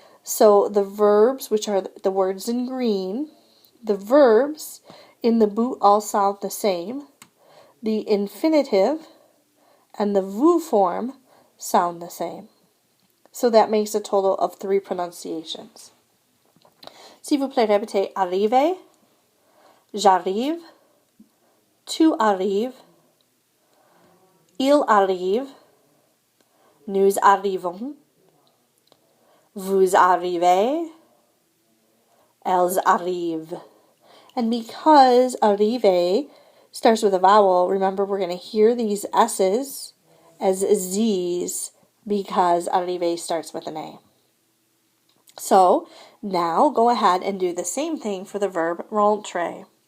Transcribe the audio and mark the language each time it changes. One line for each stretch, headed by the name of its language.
English: So the verbs, which are the words in green, the verbs in the boot all sound the same. The infinitive and the vous form sound the same. So that makes a total of 3 pronunciations.
French: S'il vous plaît, répétez arriver, j'arrive, tu arrives, il arrive, nous arrivons, vous arrivez, elles arrivent.
English: And because arrive starts with a vowel, remember we're going to hear these S's as Z's because arrive starts with an A. So now go ahead and do the same thing for the verb rentrer.